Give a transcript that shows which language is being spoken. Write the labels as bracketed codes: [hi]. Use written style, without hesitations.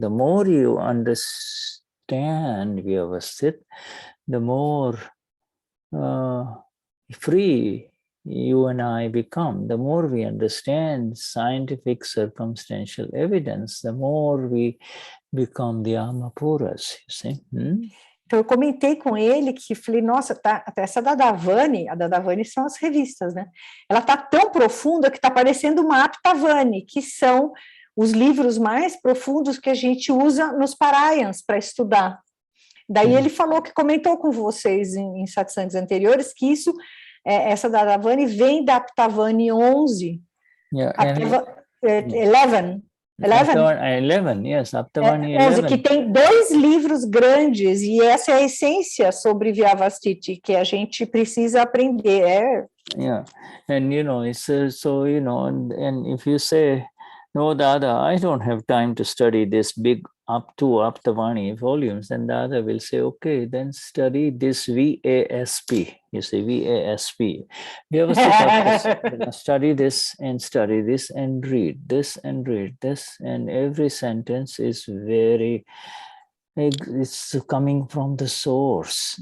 [en] The more you understand Vyavasthit, the more free you and I become. The more we understand scientific circumstantial evidence, the more we become the Amapuras, you see. [pt] Então, eu comentei com ele que falei, nossa, essa Dadavani, a Dadavani são as revistas, né? Ela está tão profunda que está parecendo uma Aptavani, que são os livros mais profundos que a gente usa nos Parayans para estudar. Daí ele falou que comentou com vocês em satsangs anteriores que isso, essa Dadavani vem da Aptavani 11, 11. [en] 11, yes, Aptavani 11. [pt] Que tem 2 livros grandes, e essa é a essência sobre Vyavasthit, que a gente precisa aprender. [en] Yeah, and it's so, and if you say, no, Dada, I don't have time to study this big up to Aptavani volumes, then Dada will say, okay, then study this VASP. You say VASP. Vyavasthit, study this and read this and read this, and every sentence is it's coming from the source.